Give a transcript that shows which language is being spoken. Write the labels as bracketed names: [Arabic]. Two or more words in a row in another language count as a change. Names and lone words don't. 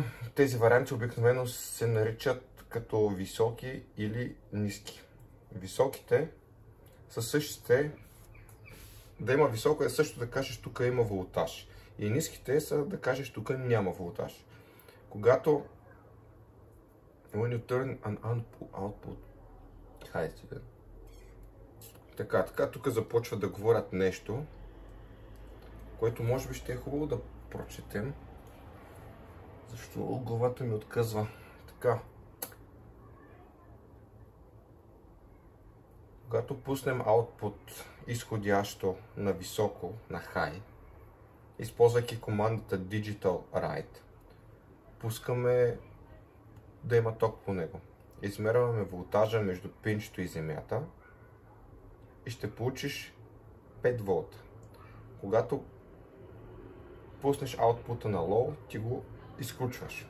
[Bulgarian] Тези варианти обикновено се наричат като високи или ниски. Високите са същите. Да има високо е също да кажеш тук има волтаж. И ниските са да кажеш тук няма волтаж. Когато [English] when you turn an output. [Bulgarian] Така, тук започва да говорят нещо, което може би ще е хубаво да прочетем, защото главата ми отказва. Така. Когато пуснем output изходящо на високо, на high, използвайки командата [English] digital write, [Bulgarian] пускаме да има ток по него. Измерваме волтажа между пинчето и земята и ще получиш 5 волта. Когато пуснеш output на low, ти го изключваш.